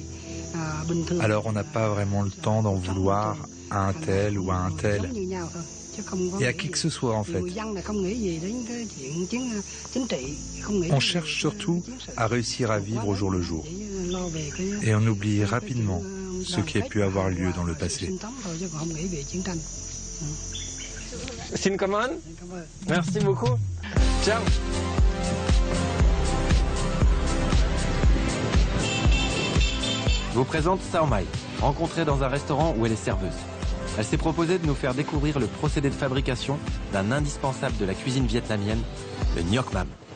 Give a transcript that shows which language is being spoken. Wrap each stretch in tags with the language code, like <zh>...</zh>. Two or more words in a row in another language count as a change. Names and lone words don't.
<fr>Alors on n'a pas vraiment le temps d'en vouloir à un tel ou à un tel. Et à qui que ce soit en fait. On cherche surtout à réussir à vivre au jour le jour. Et on oublie rapidement ce qui a pu avoir lieu dans le passé.</fr> <vi>Xin cảm ơn.</vi> <fr>Merci beaucoup. Ciao. Je vous présente Sao Mai, rencontrée dans un restaurant où elle est serveuse. Elle s'est proposée de nous faire découvrir le procédé de fabrication d'un indispensable de la cuisine vietnamienne, le Ngoc Mam.</fr>